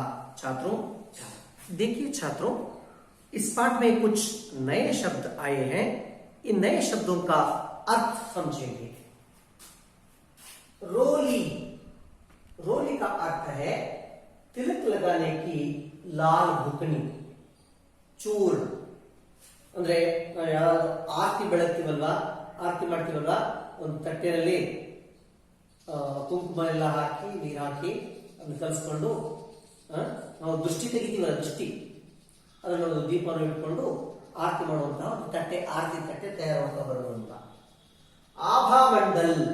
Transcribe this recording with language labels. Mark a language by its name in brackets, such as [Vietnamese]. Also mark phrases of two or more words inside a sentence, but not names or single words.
[Hindi] छात्रों, देखिए छात्रों, इस पाठ में कुछ नए शब्द आए हैं। इन नए शब्दों का अर्थ समझेंगे। रोली, रोली का अर्थ है तिलक लगाने की लाल भुकनी, [Kannada] चूर्ण ಅಂದ್ರೆ ಆರತಿ ಬೆಳಗ್ತೀವಲ್ವಾ, ಆರತಿ ಮಾಡ್ತೀವಲ್ವಾ, ಒಂದು ತಟ್ಟೆಯಲ್ಲಿ ಕುಂಕುಮ ಎಲ್ಲ ಹಾಕಿ ನೀರು ಹಾಕಿ ಅದನ್ನ ಕಲಿಸ್ಕೊಂಡು ನಾವು ದೃಷ್ಟಿ ತೆಗಿತೀವಲ್ಲ, ದೃಷ್ಟಿ ಅದನ್ನು ದೀಪವನ್ನು ಇಟ್ಕೊಂಡು ಆರತಿ ಮಾಡುವಂತಹ ಒಂದು ತಟ್ಟೆ, ಆರತಿ ತಟ್ಟೆ ತಯಾರಾಗ್ತಾ ಬರುವಂತ ಆಭಾಮಂಡಲ್.